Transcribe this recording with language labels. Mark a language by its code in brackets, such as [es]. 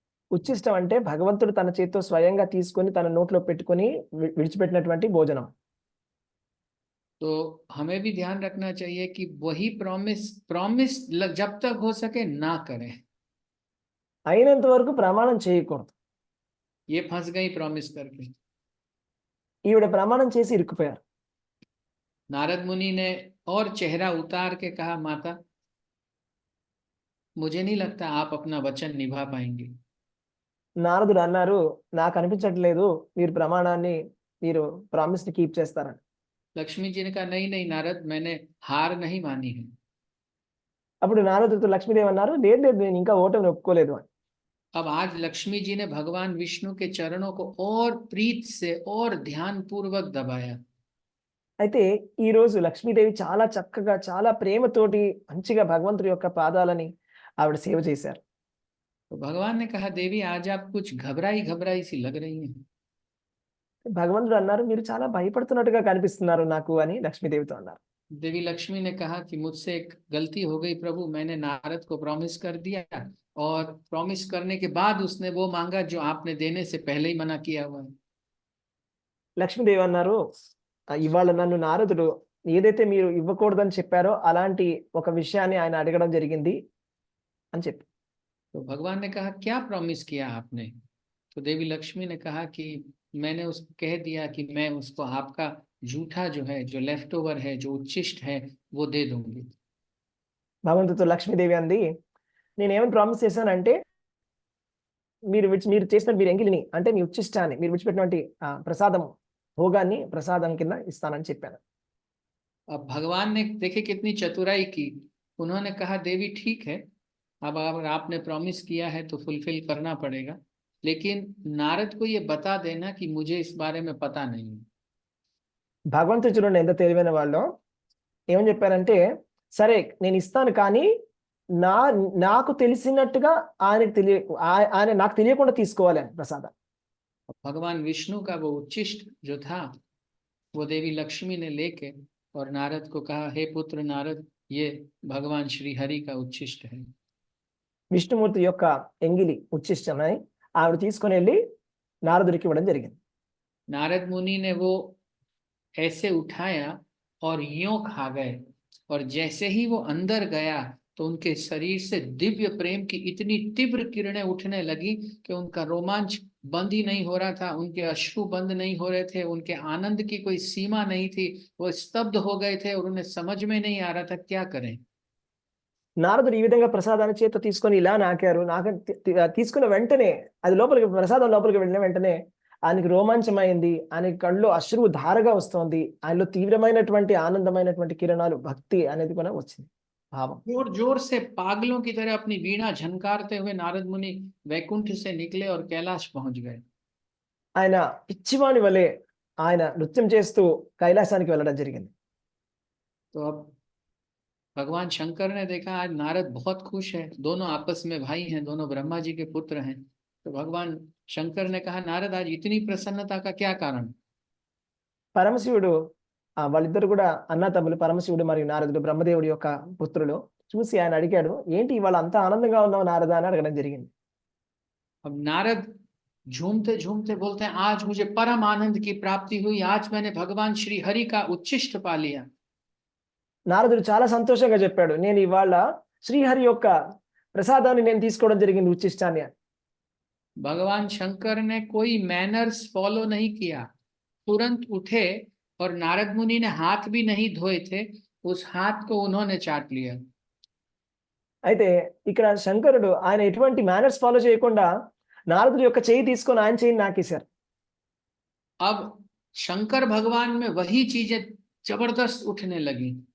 [te] ఉచ్చిష్టం అంటే భగవంతుడు తన చేతితో స్వయంగా తీసుకొని తన నోట్లో పెట్టుకొని విడిచిపెట్టినటువంటి భోజనం. [hi] तो हमें भी ध्यान रखना चाहिए कि वही प्रॉमिस जब तक हो सके ना करें। [te] అయినంత వరకు ప్రమాణం చేయకూడదు. [hi] ये फंस गई प्रॉमिस करके। [te] ఈవిడ ప్రమాణం చేసి ఇరుక్కుపోయారు. [hi] नारद मुनि ने और चेहरा उतार के कहा, माता मुझे नहीं लगता आप अपना वचन निभा पाएंगे। [te] నారదుడు అన్నారు, నాకు అనిపించట్లేదు మీరు ప్రమాణాన్ని మీరు ప్రామిస్ ని కీప్ చేస్తారని. [hi] लक्ष्मी जी ने कहा, नहीं नहीं नारद, मैंने हार नहीं मानी है। [te] అప్పుడు నారదుడితో లక్ష్మీదేవి అన్నారు, లేదు లేదు నేను ఇంకా ఓటమిని ఒప్పుకోలేదు అని. [hi] अब आज लक्ष्मी जी ने भगवान विष्णु के चरणों को और प्रीत से और ध्यान पूर्वक दबाया। [te] అయితే ఈ రోజు లక్ష్మీదేవి చాలా చక్కగా చాలా ప్రేమతోటి మంచిగా భగవంతుడి యొక్క పాదాలని ఆవిడ సేవ చేశారు. [hi] तो भगवान ने कहा, देवी आज आप कुछ घबराई घबराई सी लग रही हैं। [te] భగవంతుడు అన్నారు, మీరు చాలా భయపడుతున్నట్టుగా కనిపిస్తున్నారు నాకు అని లక్ష్మీదేవితో అన్నారు. [hi] देवी लक्ष्मी ने कहा कि मुझसे एक गलती हो गई प्रभु, मैंने नारद को प्रॉमिस कर दिया और प्रॉमिस करने के बाद उसने वो मांगा जो आपने देने से पहले ही मना किया हुआ है। [te] లక్ష్మీదేవి అన్నారు, ఇవాళ నన్ను నారదుడు ఏదైతే మీరు ఇవ్వకూడదని చెప్పారో అలాంటి ఒక విషయాన్ని ఆయన అడగడం జరిగింది అని చెప్పి. [hi] तो भगवान ने कहा, क्या प्रॉमिस किया आपने? तो देवी लक्ष्मी ने कहा कि मैंने उसको कह दिया कि मैं उसको आपका जूठा जो है, जो लेफ्ट ओवर है, जो उच्छिष्ट है, वो दे दूंगी। [te] భగవంతుడితో లక్ష్మీదేవి అంది, నేను ఏమని ప్రామిస్ చేశానంటే మీరు చేసిన మీరు ఎంగిలిని అంటే మీ ఉచ్చిష్టాన్ని మీరు విడిచిపెట్టినటువంటి ప్రసాదం భోగాన్ని ప్రసాదం కింద ఇస్తానని చెప్పాను. [hi] अब भगवान ने देखे कितनी चतुराई की, उन्होंने कहा, देवी ठीक है, अब अगर आपने प्रॉमिस किया है तो फुलफिल करना पड़ेगा, लेकिन नारद को ये बता देना कि मुझे इस बारे में पता नहीं है। [te] భగవంతుడు చూడండి ఎంత తెలివైన వాళ్ళు, ఏమని చెప్పారంటే, సరే నేను ఇస్తాను కానీ నాకు తెలిసినట్టుగా ఆయన నాకు తెలియకుండా తీసుకోవాలి అని ప్రసాదం. [hi] भगवान विष्णु का वो उच्छिष्ट जो था वो देवी लक्ष्मी ने लेके और नारद को कहा, हे पुत्र नारद, ये भगवान श्री हरि का उच्छिष्ट है। [te] విష్ణుమూర్తి యొక్క ఎంగిలి ఉచ్చిష్టమై ఆవిడ తీసుకొని వెళ్ళి నారదుడికి ఇవ్వడం జరిగింది. [hi] नारद मुनि ने वो ऐसे उठाया और यूं खा गए, और जैसे ही वो अंदर गया तो उनके शरीर से दिव्य प्रेम की इतनी तीव्र किरणें उठने लगी कि उनका रोमांच बंद ही नहीं हो रहा था, उनके अश्रु बंद नहीं हो रहे थे, उनके आनंद की कोई सीमा नहीं थी, वो स्तब्ध हो गए थे और उन्हें समझ में नहीं आ रहा था क्या करें। [te] నారదుడు ఈ విధంగా ప్రసాదాన్ని చేత తీసుకొని ఇలా నాకారు. తీసుకున్న వెంటనే అది లోపలికి ప్రసాదం లోపలికి వెళ్ళిన వెంటనే ఆయనకి రోమాంచమైంది, ఆయనకి కళ్ళు అశ్రువు ధారగా వస్తోంది, ఆయనలో తీవ్రమైనటువంటి ఆనందమైనటువంటి కిరణాలు భక్తి అనేది కూడా వచ్చింది భావం. [hi] जोर जोर से पागलों की तरह अपनी वीणा झनकारते हुए नारद मुनि वैकुंठ से निकले और कैलाश पहुंच गए। [te] ఆయన పిచ్చివాని వలె ఆయన నృత్యం చేస్తూ కైలాసానికి వెళ్ళడం జరిగింది. [hi] तो अब भगवान शंकर ने देखा आज नारद बहुत खुश है, दोनों आपस में भाई हैं, दोनों ब्रह्मा जी के पुत्र हैं। तो भगवान शंकर ने कहा, नारद आज इतनी प्रसन्नता का क्या कारण? [te] పరమశివుడు వాళ్ళిద్దరు కూడా అన్న తమ్ములు పరమశివుడు మరియు నారదుడు బ్రహ్మదేవుడి యొక్క పుత్రులు చూసి ఆయన అడిగాడు, ఏంటి ఇవాళ అంత ఆనందంగా ఉన్నావు నారద అని అడగడం జరిగింది. [hi] अब नारद झूमते झूमते बोलते हैं, आज मुझे परम आनंद की प्राप्ति हुई, आज मैंने भगवान श्री हरि का उच्छिष्ट पा लिया। [te] నారదుడు చాలా సంతోషంగా చెప్పాడు, నేను ఇవాళ శ్రీహరి యొక్క ప్రసాదాన్ని నేను తీసుకోవడం జరిగింది, ఉచ్చిష్టాన్ని అని. [hi] भगवान शंकर ने कोई [en] manners follow [hi] नहीं किया, तुरंत उठे और नारद मुनि ने हाथ भी नहीं धोए थे, उस हाथ को उन्होंने चाट लिया। [te] అయితే ఇక్కడ శంకరుడు ఆయన ఎటువంటి [en] manners follow [te] చేయకుండా నారదుడి యొక్క చేయి తీసుకొని ఆయన చేయి నాకేశారు. [hi] अब शंकर भगवान में वही चीजें जबरदस्त उठने लगी।